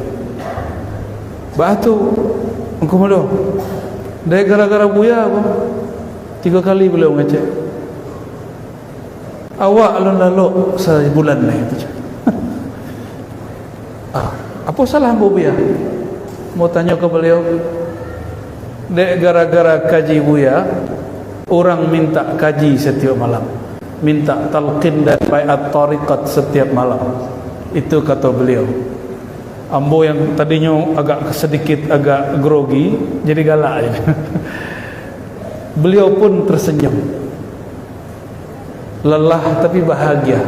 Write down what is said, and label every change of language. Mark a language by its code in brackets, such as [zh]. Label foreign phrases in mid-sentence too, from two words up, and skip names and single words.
[min] Batu Angku Mudo, dek gara-gara buya 3 kali beliau ngecek. Awak alun-lalu sebulan nih. Apa salah Ambo buya? [id] Mau tanya ke beliau. Dek gara-gara kaji buya, orang minta kaji setiap malam, minta talqin dan baiat tariqat setiap malam. Itu kata beliau. Ambo yang tadinya agak grogi jadi galak aja. Beliau pun tersenyum, lelah tapi bahagia.